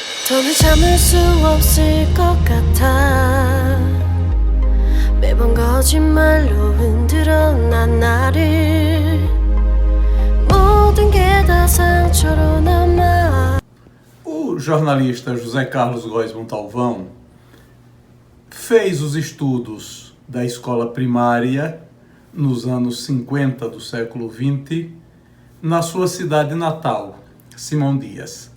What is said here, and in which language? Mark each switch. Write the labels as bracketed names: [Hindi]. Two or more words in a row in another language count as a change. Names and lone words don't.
[Korean] 더는 참을 수 없을 것 같아. 매번 거짓말로 흔들어 난 나를. 모든 게 다 상처로 남아. [Portuguese] O jornalista José Carlos Góes Montalvão fez os estudos da escola primária nos anos 50 do século XX na sua cidade natal, Simão Dias.